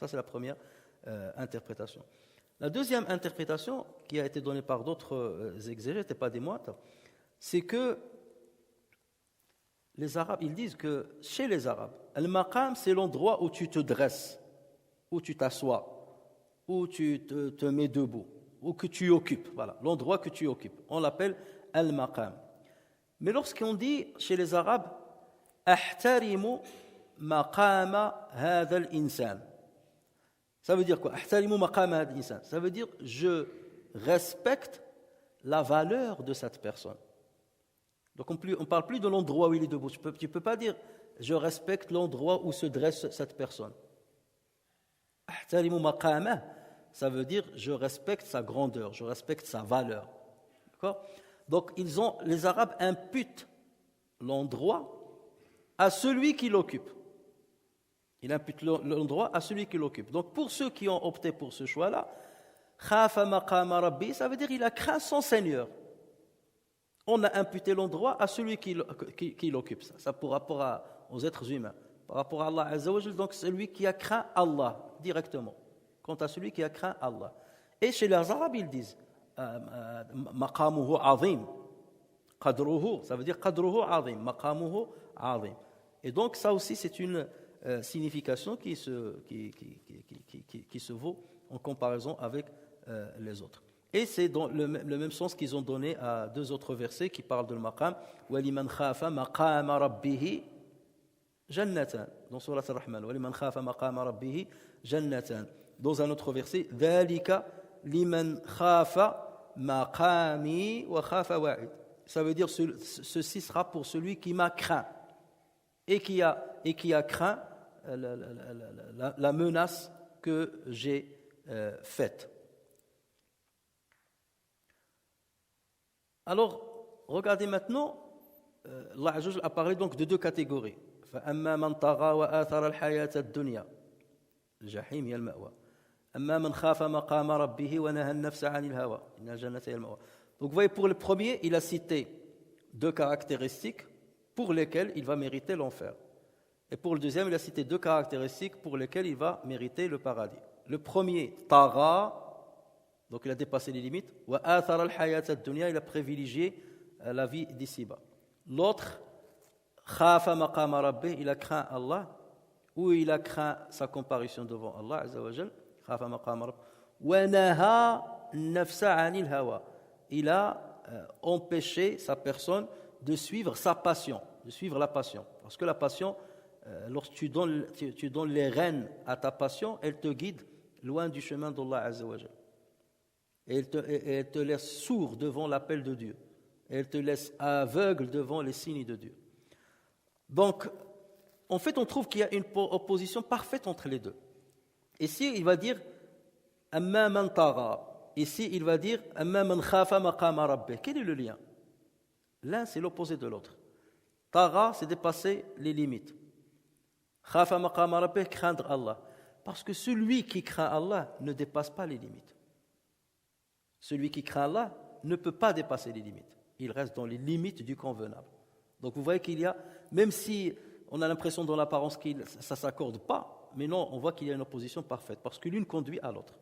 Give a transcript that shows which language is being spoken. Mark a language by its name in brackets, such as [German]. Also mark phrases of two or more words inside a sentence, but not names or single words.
[French] Ça c'est la première interprétation. La deuxième interprétation qui a été donnée par d'autres exégètes et pas des moines, c'est que les Arabes, ils disent que chez les Arabes, al-maqam c'est l'endroit où tu te dresses, où tu t'assois, où tu te mets debout, ou que tu occupes, voilà, l'endroit que tu occupes. On l'appelle al-maqam. Mais lorsqu'on dit chez les Arabes, [Arabic] أحترم مقام هذا الإنسان, [French] ça veut dire quoi? [Arabic] أحترم مقام هذا الإنسان, [French] ça veut dire je respecte la valeur de cette personne. Donc on ne parle plus de l'endroit où il est debout. Tu peux pas dire je respecte l'endroit où se dresse cette personne. [Arabic] أحترم مقام, [French] ça veut dire je respecte sa grandeur, je respecte sa valeur. D'accord? Donc les Arabes imputent l'endroit à celui qui l'occupe. Ils imputent l'endroit à celui qui l'occupe. Donc pour ceux qui ont opté pour ce choix-là, [Arabic] خاف مقام ربي, [French] ça veut dire il a craint son Seigneur. On a imputé l'endroit à celui qui l'occupe. Ça pour rapport aux êtres humains. Par rapport à Allah [Arabic] عز وجل, [French] donc celui qui a craint Allah directement. Quant à celui qui a craint Allah. Et chez les Arabes, ils disent [Arabic] مقامه عظيم، قدره, [French] ça veut dire [Arabic] قدره عظيم، مقامه عظيم. [French] Et donc ça aussi c'est une signification qui se vaut en comparaison avec les autres. Et c'est dans le même sens qu'ils ont donné à deux autres versets qui parlent de maqam. [Arabic] وَلِمَنْ خَافَ مَقَامَ رَبِّهِ جَنَّتَانِ dans Surat Ar-Rahman. وَلِمَنْ خَافَ مَقَامَ رَبِّهِ جَنَّتَانِ [French] dans un autre verset. [Arabic] ذَلِكَ لِمَنْ خَافَ مَقَامِي وَخَافَ وَعِيدِ. [French] Ça veut dire ceci sera pour celui qui m'a craint et qui a craint la menace que j'ai faite. Alors, regardez maintenant, Allah [Arabic] عز وجل [French] a parlé donc de deux catégories. [Arabic] فَأَمَّا مَنْ طَغَى وَآثَرَ الْحَيَاةَ الدُّنْيَا الْجَحِيمِ هِيَ الْمَأْوَى أَمَّا مَنْ خَافَ مَقَامَ رَبِّهِ وَنَهَى النَّفْسَ عَنِ الْهَوَى إِنَّ الْجَنَّةَ هِيَ الْمَأْوَى. [French] Donc vous voyez, pour le premier, il a cité deux caractéristiques pour lesquelles il va mériter l'enfer. Et pour le deuxième, il a cité deux caractéristiques pour lesquelles il va mériter le paradis. Le premier, Tara, donc il a dépassé les limites. [Arabic] وآثر الحياة الدنيا, [French] il a privilégié la vie d'ici-bas. L'autre, [Arabic] خاف مقام ربه, [French] il a craint Allah, ou il a craint sa comparution devant Allah [Arabic] عز وجل. خاف مقام ربه. ونهى النفس عن الهوى, [French] il a empêché sa personne de suivre sa passion, de suivre la passion. Parce que la passion, lorsque tu donnes les rênes à ta passion, elle te guide loin du chemin d'Allah [Arabic] عز وجل. [French] Et elle te laisse sourd devant l'appel de Dieu. Et elle te laisse aveugle devant les signes de Dieu. Donc, en fait, on trouve qu'il y a une opposition parfaite entre les deux. Ici, il va dire « [Arabic] أما من طغى ». [French] Ici, il va dire « [Arabic] أما من خاف مقام ربه ». [French] Quel est le lien? L'un, c'est l'opposé de l'autre. Tara, c'est dépasser les limites. [Arabic] خاف مقام ربه, [French] craindre Allah. Parce que celui qui craint Allah ne dépasse pas les limites. Celui qui craint Allah ne peut pas dépasser les limites. Il reste dans les limites du convenable. Donc vous voyez qu'il y a, même si on a l'impression dans l'apparence que ça ne s'accorde pas, mais non, on voit qu'il y a une opposition parfaite, parce que l'une conduit à l'autre.